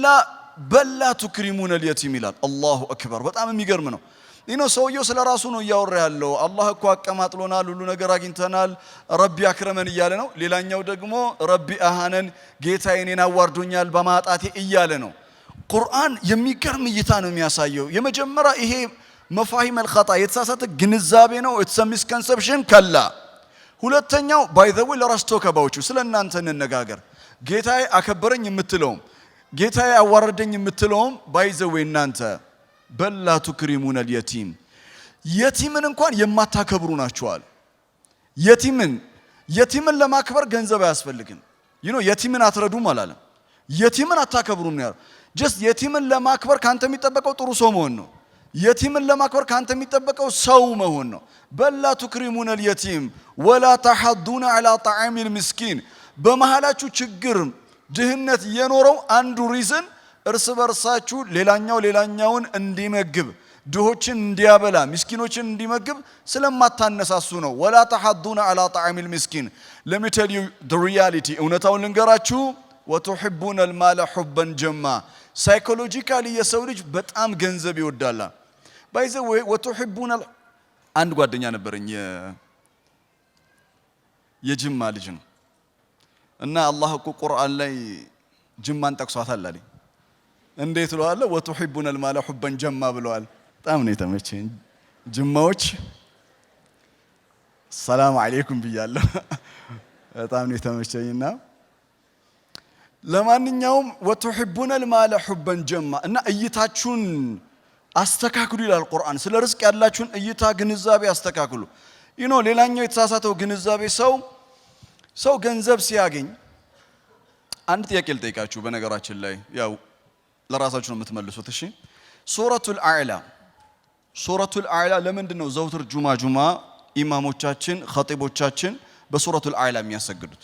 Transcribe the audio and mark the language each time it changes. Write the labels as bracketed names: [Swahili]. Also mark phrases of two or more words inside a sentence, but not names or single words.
[Arabic] بل تكرمون [Amharic] اليتيم ይላል። አላሁ አክበር። በጣም የሚገርም ነው። ሰውየው ስለ ራሱ ነው እያወራ ያለው። አላህ እኮ አቀማጥሎናል፣ ሁሉ ነገር አግኝተናል፣ [Arabic] ربي أكرمن [Amharic] እያለ ነው። ሌላኛው ደግሞ [Arabic] ربي أهانن [Amharic] ጌታዬ እኔን አዋርዶኛል በማጣቴ እያለ ነው። ቁርአን የሚገርም እይታ ነው የሚያሳየው። የመጀመሪያ ይሄ መፋሂም الخطأ የተሳሳተ ግንዛቤ ነው። [English] it's a misconception [Amharic] ከላ። ሁለተኛው [English] by the way [Amharic] ለራስ ቶከባዎቹ ስለናንተ እንነጋገር። ጌታዬ አከበረኝ የምትለው ጌታዬ አዋረደኝ የምትለውም ባይዘው እናንተ [Arabic] بل تكرمون [Amharic] اليتيم የቲምን እንኳን የማታከብሩ ናችኋል። የቲምን ለማክበር ገንዘብ አያስፈልግም። የቲምን አትረዱም አላለም። የቲምን አታከብሩም ነው ያለው። ጀስት የቲምን ለማክበር ካንተ የሚጠበቀው ጥሩ ሰው መሆን ነው። የቲምን ለማክበር ካንተ የሚጠበቀው ሰው መሆን ነው። [Arabic] بل تكرمون اليتيم ولا تحضون على طعام المسكين [Amharic] በመሃላችሁ ችግር ድህነት የኖረው አንዱ ሪዝን እርስ በርሳችሁ ሌላኛውን እንዲመግብ ድሆችን እንዲያበላ ምስኪኖችን እንዲመግብ ስለማታነሳሱ ነው። [Arabic] ولا تحضون على طعام المسكين [English] let me tell you the reality [Amharic] እውነታውን ልንገራችሁ [Arabic] وتحبون المال حبا جما [Amharic] ሳይኮሎጂካሊ የሰው ልጅ በጣም ገንዘብ ይወዳል። ባይዘ وتحبون አንድ ጓደኛ ነበረኝ የጅማ ልጅ ነው እና አላህ እኮ ቁርአን ላይ ጅማን ጠቅሷታል አለኝ። እንዴት ብለዋል? [Arabic] وتحبون المال حبا جما [Amharic] ብለዋል። በጣም ነው የተመቸኝ። ጅማዎች [Arabic] سلام عليكم [Amharic] ብያለሁ። በጣም ነው የተመቸኝና ለማንኛውም [Arabic] وتحبون المال حبا جما [Amharic] እና እይታችሁን አስተካክሉ ይላል ቁርአን። ስለ ርዝቅ ያላችሁን እይታ ግንዛቤ አስተካክሉ። ሌላኛው የተሳሳተው ግንዛቤ ሰው ገንዘብ ሲያገኝ አንድ ጥያቄ ልጠይቃችሁ። በነገራችን ላይ ያው ለራሳችሁ ነው የምትመልሱት። እሺ [Arabic] سورة الأعلى [Amharic] ለምንድን ነው ዘውትር ጁማ ኢማሞቻችን ኸጢቦቻችን በሱረቱል አዕላ የሚያሰግዱት?